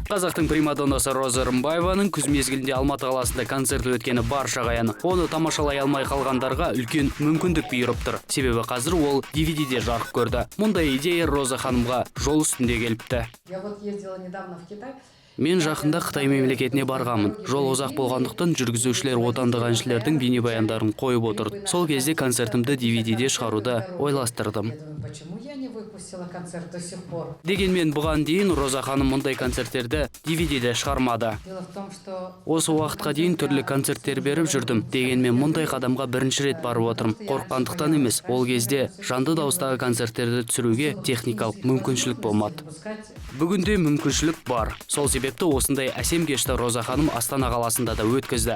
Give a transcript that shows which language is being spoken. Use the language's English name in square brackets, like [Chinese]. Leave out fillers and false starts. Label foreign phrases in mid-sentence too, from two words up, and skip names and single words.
[Kazakh] Қазақтың примадоннасы Роза Рымбаеваның күз мезгілінде Алматы қаласында концерті өткені баршаға аян. Оны тамашалай алмай қалғандарға үлкен мүмкіндік бұйырып тұр. Себебі қазір ол DVD-де жарық көрді. Мұндай идея Роза ханымға жол үстінде келіпті. [Russian] Я вот ездила недавно в Китай. [Kazakh] Мен жақында Қытай мемлекетіне барғанмын. Жол ұзақ болғандықтан жүргізушілер отандық әншілердің бейнебаяндарын қойып отырды. Сол кезде концертімді DVD-де шығаруды ойластырдым. [Russian] Почему я не выпустила концерт до сих пор? [Kazakh] Дегенмен бұған дейін Роза ханым мұндай концерттерді DVD-де шығармады. [Russian] Дело в том, что [Kazakh] Осы уақытқа дейін түрлі концерттер беріп жүрдім. Дегенмен мұндай қадамға бірінші рет барып отырмын. Қорыққандықтан емес, ол кезде жанды дауыстағы концерттерді түсіруге техникалық мүмкіншілік болмады. Бүгінде мүмкіншілік бар. Сол себепті осындай әсем кешті Роза ханым Астана қаласында да өткізді.